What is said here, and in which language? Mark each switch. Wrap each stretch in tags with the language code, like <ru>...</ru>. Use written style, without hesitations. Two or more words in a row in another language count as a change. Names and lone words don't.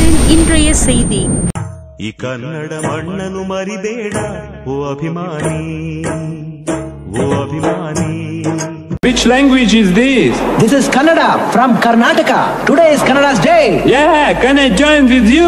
<ta>இன்றைய செய்தி.</ta> <kn>ಕನ್ನಡ ಮಣ್ಣನ್ನು ಮರಿಬೇಡ ಓ ಅಭಿಮಾನಿ, ಓ ಅಭಿಮಾನಿ.</kn> <en>Which language is this? This is Kannada from Karnataka. Today is Kannada's day. Yeah, can I join with you?</en>